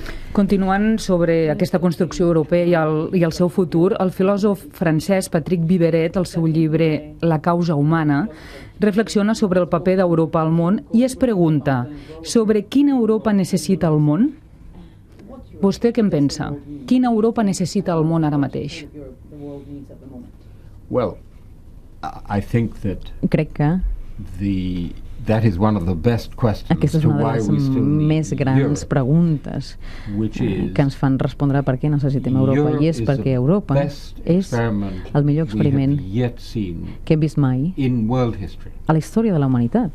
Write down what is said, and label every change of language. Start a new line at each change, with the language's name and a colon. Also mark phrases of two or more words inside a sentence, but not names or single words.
Catalan: Continuant sobre aquesta construcció europea i el seu futur, el filòsof francès Patrick Viveret, al seu llibre La causa humana, reflexiona sobre el paper d'Europa al món i es pregunta sobre quina Europa necessita el món? Vostè què en pensa? Quina Europa necessita el món ara mateix?
English: Well, I think that
Catalan: crec que aquesta és una de les més grans preguntes que ens fan respondre per què necessitem Europa, i és perquè Europa és el millor experiment que hem vist mai a la història de la humanitat.